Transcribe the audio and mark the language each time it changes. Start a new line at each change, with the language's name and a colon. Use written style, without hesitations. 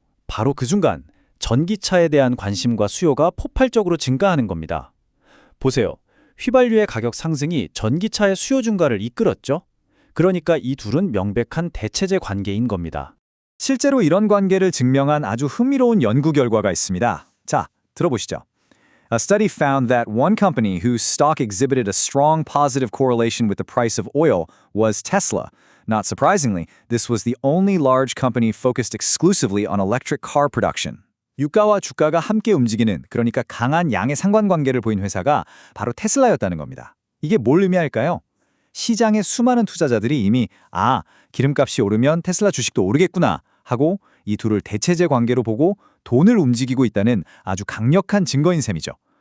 Korean: 바로 그 순간 전기차에 대한 관심과 수요가 폭발적으로 증가하는 겁니다. 보세요. 휘발유의 가격 상승이 전기차의 수요 증가를 이끌었죠. 그러니까 이 둘은 명백한 대체제 관계인 겁니다. 실제로 이런 관계를 증명한 아주 흥미로운 연구 결과가 있습니다. 자, 들어보시죠.
English: A study found that one company whose stock exhibited a strong positive correlation with the price of oil was Tesla. Not surprisingly, this was the only large company focused exclusively on electric car production.
Korean: 유가와 주가가 함께 움직이는, 그러니까 강한 양의 상관관계를 보인 회사가 바로 테슬라였다는 겁니다. 이게 뭘 의미할까요? 시장의 수많은 투자자들이 이미 기름값이 오르면 테슬라 주식도 오르겠구나 하고 이 둘을 대체제 관계로 보고 돈을 움직이고 있다는 아주 강력한 증거인 셈이죠.